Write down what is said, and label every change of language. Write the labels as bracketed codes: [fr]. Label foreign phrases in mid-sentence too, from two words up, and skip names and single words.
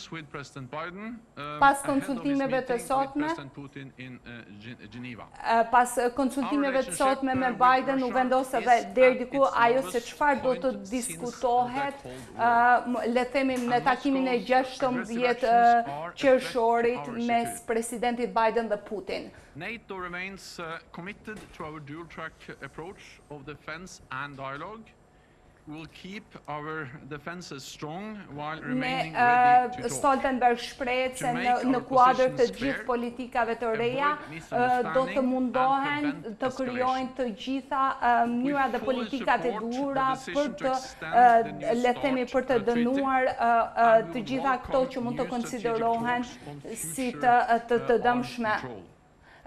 [sq] Pas konsultimeve të sotme me Biden u vendos edhe deri diku ajo se çfarë do të diskutohet, le të themi, në takimin e 16 qershorit mes presidentit Biden dhe Putin. [en] NATO remains committed to our dual-track approach of defense and dialogue. We'll keep our defenses strong while remaining ready to talk. [sq] Stoltenberg shprehet se në kuadër të gjithë politikave të reja do të mundohen të krijojnë të gjitha mënyra dhe politikat e duhura për të, le të themi, për të dënuar të gjitha këto që mund të konsiderohen si të dëmshme.